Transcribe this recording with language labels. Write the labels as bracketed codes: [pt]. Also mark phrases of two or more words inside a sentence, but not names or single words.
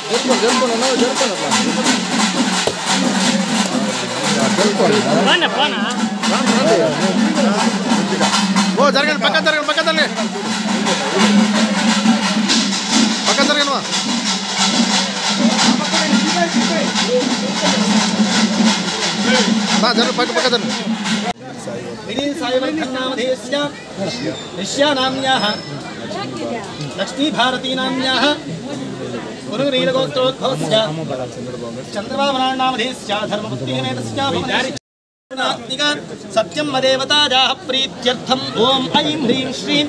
[te] ఓ జరగండి పక్క జరగండి పక్క జరగండి పక్క జరగండి జరగండి పక్క పక్క జరగండి [sa] लक्ष्मी भारती नाम्याः गुरुनीलगोत्रोद्भवस्य चंद्रबाबुनामधेस्य धर्मपुत्रीमेतस्य सत्यं मदेवतायाः प्रीत्यर्थम् ओम ऐं ह्रीं श्रीं